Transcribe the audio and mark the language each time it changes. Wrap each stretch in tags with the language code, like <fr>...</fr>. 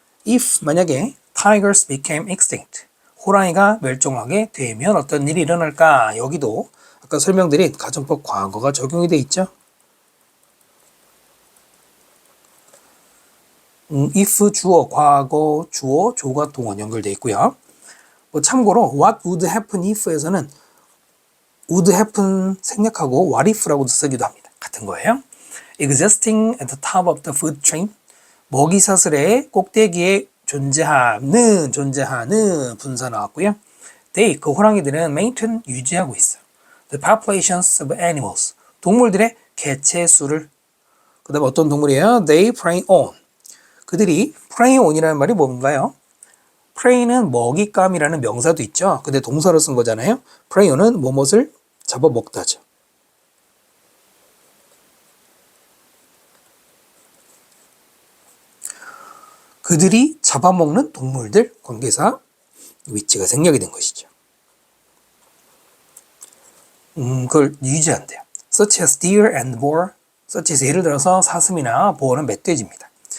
<ko>If 만약에</ko> <en>tigers became extinct,</en> <ko>호랑이가 멸종하게 되면 어떤 일이 일어날까? 여기도 아까 설명드린 가정법 과거가 적용이 돼 있죠. if 주어, 과거, 주어, 조가 동원 연결돼 있고요. 참고로</ko> <en>what would happen if</en> <ko>에서는 would happen 생략하고 what if라고도 쓰기도 합니다. 같은 거예요.</ko> <en>existing at the top of the food chain,</en> <ko>먹이 사슬의 꼭대기에 존재하는 분사 나왔고요. they, 그 호랑이들은</ko> <en>maintain,</en> <ko>유지하고 있어요.</ko> <en>the populations of animals,</en> <ko>동물들의 개체 수를. 그 다음에 어떤 동물이에요?</ko> <en>they prey on,</en> <ko>그들이 prey on이라는 말이 뭔가요? prey는 먹잇감이라는 명사도 있죠. 근데 동사로 쓴 거잖아요. prey on은 무엇을 잡아먹다죠. 그들이 잡아먹는 동물들, 관계사 위치가 생략이 된 것이죠. 그걸 유지한대요.</ko> <en>such as deer and boar, such as</en> <ko>예를 들어서 사슴이나 보어는 멧돼지입니다.</ko>